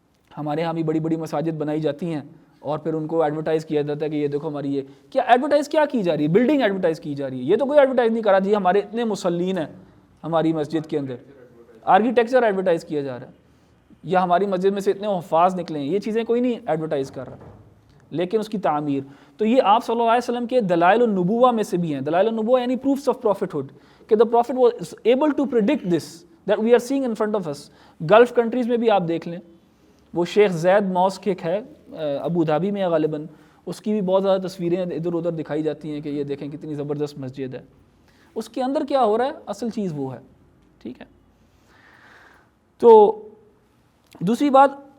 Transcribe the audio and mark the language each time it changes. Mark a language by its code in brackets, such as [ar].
[ur] ہمارے ہاں بھی بڑی بڑی مساجد بنائی جاتی ہیں اور پھر ان کو ایڈورٹائز کیا جاتا ہے کہ یہ دیکھو ہماری، یہ کیا ایڈورٹائز کیا کی جا رہی ہے؟ بلڈنگ ایڈورٹائز کی جا رہی ہے. یہ تو کوئی ایڈورٹائز نہیں کرا جی ہمارے اتنے مصلین ہیں ہماری مسجد کے اندر، آرکیٹیکچر ایڈورٹائز کیا جا رہا ہے، یا ہماری مسجد میں سے اتنے حفاظ نکلے ہیں. یہ چیزیں کوئی نہیں ایڈورٹائز کر رہا، لیکن اس کی تعمیر. تو یہ آپ صلی اللہ علیہ وسلم کے دلائل النبوہ میں سے بھی ہیں. دلائل النبوہ یعنی [en] Proofs of prophethood, کہ the prophet was able to predict this that we are seeing in front of us. [ur] Golf countries میں بھی آپ دیکھ لیں، وہ شیخ زید ماسک ایک ہے ابو دھابی میں غالباً، اس کی بھی بہت زیادہ تصویریں ادھر ادھر دکھائی جاتی ہیں کہ یہ دیکھیں کتنی زبردست مسجد ہے. اس کے اندر کیا ہو رہا ہے؟ اصل چیز وہ ہے. ٹھیک ہے. تو دوسری بات،